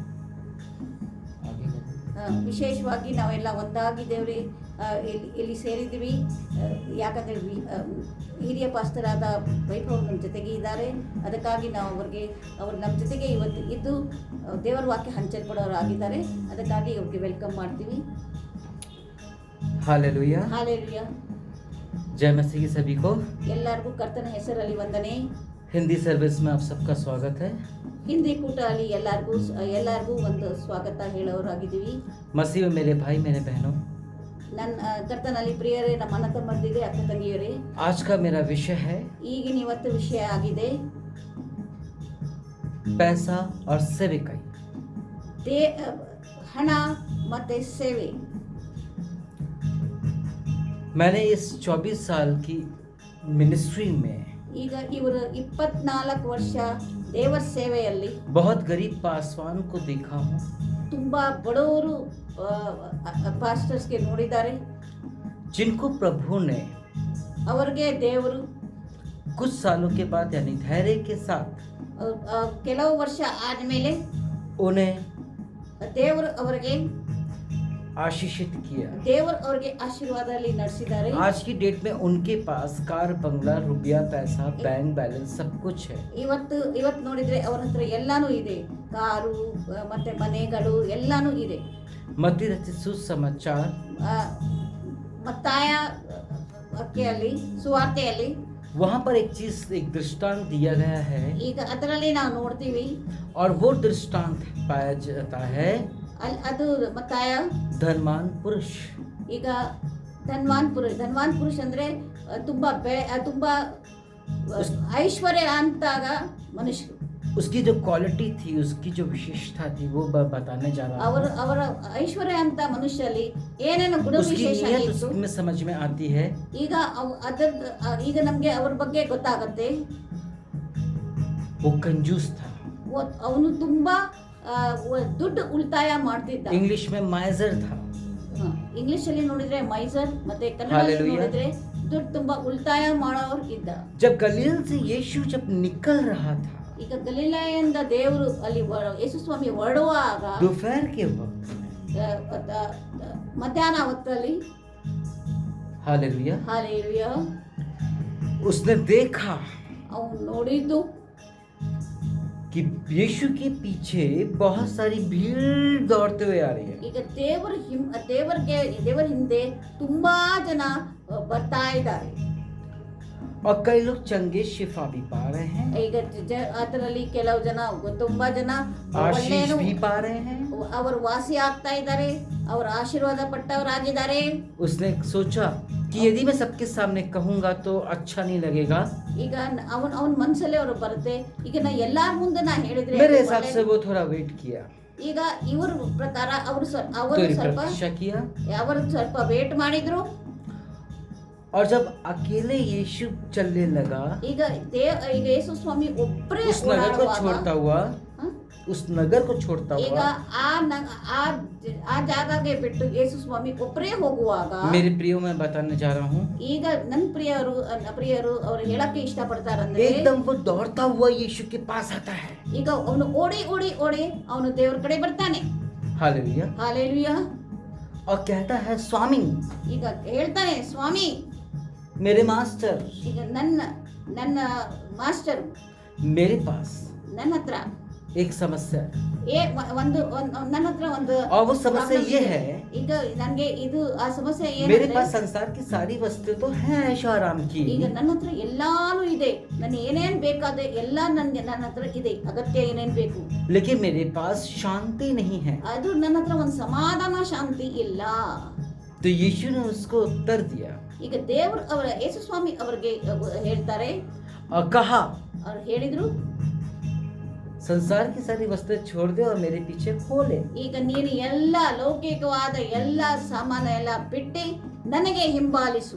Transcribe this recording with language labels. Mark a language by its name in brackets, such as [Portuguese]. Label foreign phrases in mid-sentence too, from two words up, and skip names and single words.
[Kannada] ವಿಶೇಷವಾಗಿ ನಾವೆಲ್ಲ ಒಂದಾಗಿದ್ದೇವ್ರಿ, ಇಲ್ಲಿ ಸೇರಿದ್ದೀವಿ. ಯಾಕಂದರೆ ಹಿರಿಯ ಪಾಸ್ತರಾದ ವೈಭವ್ ನಮ್ಮ ಜೊತೆಗೆ ಇದ್ದಾರೆ. ಅದಕ್ಕಾಗಿ ನಾವು ಅವ್ರು ನಮ್ಮ ಜೊತೆಗೆ ಇವತ್ತು ಇದ್ದು ದೇವರ ವಾಕ್ಯ ಹಂಚಲ್ಪಡೋರಾಗಿದ್ದಾರೆ. ಅದಕ್ಕಾಗಿ ಅವ್ರಿಗೆ ವೆಲ್ಕಮ್ ಮಾಡ್ತೀವಿ. [Hindi] हालेलुया, हालेलुया। जय मसीह की सभी को। [Kannada] ಎಲ್ಲರಿಗೂ ಕರ್ತನ ಹೆಸರಲ್ಲಿ ವಂದನೆ। [Hindi] हिंदी सर्विस में आप सबका स्वागत है। [Kannada] ಹಿಂದಿ ಕೂಟ ಅಲ್ಲಿ ಎಲ್ಲರಿಗೂ ಒಂದು ಸ್ವಾಗತ ಹೇಳೋರಾಗಿದ್ದೀವಿ। [Hindi] मसीह में मेरे भाई मेरे बहनों, [Kannada] ನನ್ನ ಕರ್ತನಲ್ಲಿ ಪ್ರಿಯರೇ, ನಮ್ಮ ಅಣ್ಣ ತಮ್ಮಂದಿರೇ, ಅಕ್ಕ ತಂಗಿಯರೇ, [Hindi] आज का मेरा विषय है [Kannada] ಈಗಿನ ಇವತ್ತು ವಿಷಯ ಆಗಿದೆ [Hindi] पैसा और सेविकाई। [Kannada] ಹಣ ಮತ್ತೆ ಸೇವೆ। [Hindi] मैंने इस 24 साल की मिनिस्ट्री में [Kannada] ಈಗ ಇವರು 24 ವರ್ಷ ದೇವರ ಸೇವೆಯಲ್ಲಿ [Hindi] बहुत गरीब पासवान को देखा हूँ, [Kannada] ತುಂಬಾ ಬಡವರು ಪಾಸ್ಟರ್ಸ್ಗೆ ನೋಡಿದ್ದಾರೆ, [Hindi] जिनको प्रभु ने [Kannada] ಅವರಿಗೆ ದೇವರು [Hindi] कुछ सालों के बाद यानी धैर्य के साथ [Kannada] ಕೆಲವು ವರ್ಷ ಆದಮೇಲೆ [Hindi] उन्हें [Kannada] ದೇವರು ಅವರಿಗೆ [Hindi] आशीषित किया। [Kannada] ದೇವರು ಅವರಿಗೆ ಆಶೀರ್ವಾದದಲ್ಲಿ ನಡೆಸಿದ್ದಾರೆ। [Hindi] आज की डेट में उनके पास कार, बंगला, रुपया, पैसा, [English] bank balance [Hindi] सब कुछ है। [Kannada] ಇವತ್ತು ನೋಡಿದ್ರೆ ಅವರ ಹತ್ರ ಎಲ್ಲಾನು ಇದೆ, ಕಾರು ಮತ್ತೆ ಮನೆಗಳು ಎಲ್ಲಾನು ಇದೆ। [Hindi] मत्ती रचित सुसमाचार [Kannada] ಮತ್ತಾಯ ವಾಕ್ಯದಲ್ಲಿ ಸುವಾರ್ತೆಯಲ್ಲಿ [Hindi] वहाँ पर एक दृष्टांत दिया गया है, [Kannada] ಈಗ ಅದರಲ್ಲಿ ನಾವು ನೋಡ್ತೀವಿ। [Hindi] और वो दृष्टांत पाया जाता है [Kannada] ಅದು ಮತ್ತಾಯ [Hindi] धनवान पुरुष। [Kannada] ಈಗ ಧನ್ವಾನ್ ಪುರುಷ ಅಂದ್ರೆ ತುಂಬಾ ಐಶ್ವರ್ಯ ಅಂತಾಗ ಮನುಷ್ಯರು, [Hindi] उसकी जो क्वालिटी थी, उसकी जो विशेषता थी, वो बताने जा रहा हूँ। [Kannada] ಅವರ ಐಶ್ವರ್ಯ ಅಂತ ಮನುಷ್ಯರಲ್ಲಿ ಏನೇನು ಗುಣ [Hindi] उसकी [Kannada] ವಿಶೇಷ [Hindi] नीयत [Kannada] ಇತ್ತು [Hindi] उसमें समझ में आती है। [Kannada] ಈಗ ನಮ್ಗೆ ಅವ್ರ ಬಗ್ಗೆ ಗೊತ್ತಾಗತ್ತೆ। [Hindi] वो कंजूस था, [Kannada] ಅವನು ತುಂಬಾ ದುಡ್ಡು ಉಳಿತಾಯ ಮಾಡ್ತಿದ್ದ। [Hindi] इंग्लिश में माइजर था। [Kannada] ಇಂಗ್ಲಿಷ್ ಅಲ್ಲಿ ನೋಡಿದ್ರೆ ಮೈಸರ್, ಮತ್ತೆ ಕನ್ನಡದಲ್ಲಿ ನೋಡಿದ್ರೆ ದುಡ್ಡು ತುಂಬಾ ಉಳಿತಾಯ ಮಾಡೋರು ಇದ್ದ। [Hindi] जब गलील से यीशु जब निकल रहा था, [Kannada] ಈಗ ಗಲಿಲಾಯದಿಂದ ದೇವರು ಅಲ್ಲಿ ಯೇಸು ಸ್ವಾಮಿ ಹೊರಡುವಾಗ [Hindi] दोपहर के वक्त [Kannada] ಮಧ್ಯಾಹ್ನ ಹೊತ್ತಲ್ಲಿ [Hindi] हालेलुया, उसने देखा [Kannada] ಅವನು ನೋಡಿದ್ದು [Hindi] कि यीशु के पीछे बहुत सारी भीड़ दौड़ते हुए आ रही है। [Kannada] ಈಗ ದೇವರ ಹಿಂದೆ ತುಂಬಾ ಜನ ಬರ್ತಾ ಇದ್ದಾರೆ, [Hindi] और कई लोग चंगे शिफा भी पा रहे हैं, [Kannada] ಈಗ ಅದರಲ್ಲಿ ಕೆಲವು ಜನ ತುಂಬಾ ಜನ [Hindi] आशीष भी पा रहे हैं। [Kannada] ಅವರು ವಾಸಿ ಆಗ್ತಾ ಇದ್ದಾರೆ, ಅವರ ಆಶೀರ್ವಾದ ಪಟ್ಟವರಾಗಿದ್ದಾರೆ। [Hindi] उसने सोचा कि यदि मैं सबके सामने कहूंगा तो अच्छा नहीं लगेगा। [Kannada] ಈಗ ಅವನ ಮನಸ್ಸಲ್ಲಿ ಅವರು ಬರುತ್ತೆ, ಈಗ ನಾ ಎಲ್ಲಾರ ಮುಂದೆ ನಾ ಹೇಳಿದ್ರೆ [Hindi] मेरे हिसाब से वो थोड़ा वेट किया, [Kannada] ಈಗ ಇವ್ರ ಪ್ರಕಾರ ಅವರು [Hindi] प्रतीक्षा किया, [Kannada] ಸ್ವಲ್ಪ ವೇಟ್ ಮಾಡಿದ್ರು। [Hindi] और जब अकेले यीशु चलने लगा, [Kannada] ಈಗ ಯೇಸು ಸ್ವಾಮಿ ಒಬ್ಬರೇ [Hindi] उस नगर को छोड़ता हुआ [Kannada] ಈಗ ಆ ಜಾಗಕ್ಕೆ ಬಿಟ್ಟು ಯೇಸು ಸ್ವಾಮಿ ಒಬ್ಬರೇ ಹೋಗುವಾಗ, [Hindi] मेरे प्रियो मैं बताने जा रहा हूँ, [Kannada] ಈಗ ನನ್ನ ಪ್ರಿಯರು ಅವರು ಹೇಳಕ್ಕೆ ಇಷ್ಟಪಡ್ತಾರಂದ್ರೆ [Hindi] एकदम वो दौड़ता हुआ यीशु के पास आता है। [Kannada] ಈಗ ಅವನು ಓಡಿ ಅವನು ದೇವರ ಕಡೆ ಬರ್ತಾನೆ। [Hindi] हालेलुया, और कहता है स्वामी, [Kannada] ಈಗ ಹೇಳ್ತಾನೆ ಸ್ವಾಮಿ, [Hindi] मेरे मास्टर, [Kannada] ಈಗ ನನ್ನ ಮಾಸ್ಟರ್, [Hindi] मेरे पास [Kannada] ನನ್ನ ಹತ್ರ [Hindi] एक समस्या है, [Kannada] ನನ್ನ ಹತ್ರ ಒಂದು [Hindi] और वो समस्या ये है, [Kannada] ಈಗ ನನಗೆ ಇದು ಆ ಸಮಸ್ಯೆ [Hindi] मेरे [Kannada] ಏನಂದ್ರೆ [Hindi] पास संसार की सारी वस्तुएं तो हैं ऐशो आराम की, [Kannada] ಈಗ ನನ್ನ ಹತ್ರ ಎಲ್ಲಾನು ಇದೆ, ನಾನು ಏನೇನ್ ಬೇಕಾದೆ ಎಲ್ಲ ನನ್ನ ಹತ್ರ ಇದೆ, ಅಗತ್ಯ ಏನೇನ್ ಬೇಕು, [Hindi] लेकिन मेरे पास शांति नहीं है। [Kannada] ಅದು ನನ್ನ ಹತ್ರ ಒಂದು ಸಮಾಧಾನ ಶಾಂತಿ ಇಲ್ಲ। [Hindi] तो यीशु ने उसको उत्तर दिया, [Kannada] ಈಗ ಯೇಸು ಸ್ವಾಮಿ ಅವರಿಗೆ ಹೇಳ್ತಾರೆ, [Hindi] और कहा, [Kannada] ಅವ್ರು ಹೇಳಿದ್ರು, [Hindi] संसार की सारी वस्तुएं छोड़ दे और मेरे पीछे हो ले। [Kannada] ಈಗ ನೀನು ಎಲ್ಲ ಲೌಕಿಕವಾದ ಎಲ್ಲ ಸಾಮಾನು ಎಲ್ಲ ಬಿಟ್ಟು ನನಗೆ ಹಿಂಬಾಲಿಸು।